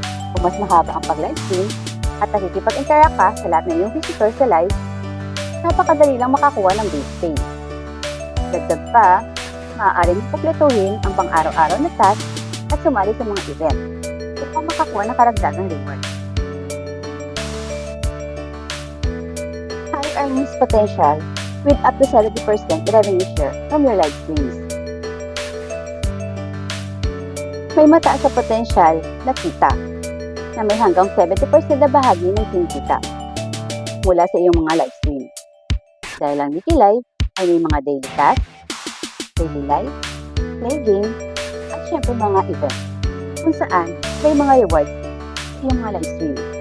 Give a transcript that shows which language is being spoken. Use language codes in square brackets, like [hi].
[tl] Kung mas mahaba ang pag-live stream at nakikipag-interact ka sa lahat ng iyong visitors sa live, napakadali lang makakuha ng base pay. Dagdag pa, maaaring kumpletuhin ang pang-araw-araw na task at sumali sa mga event upang makakuha ng karagdagang reward. [en] High earnings potential with up to 70% revenue share from your live streams. [tl] May mataas sa potential na kita na may hanggang 70% na bahagi ng kinikita mula sa iyong mga live stream. Dahil ang Niki Live ay may mga daily tasks, daily live, play game, at syempre mga event kung saan may mga rewards sa iyong mga live stream.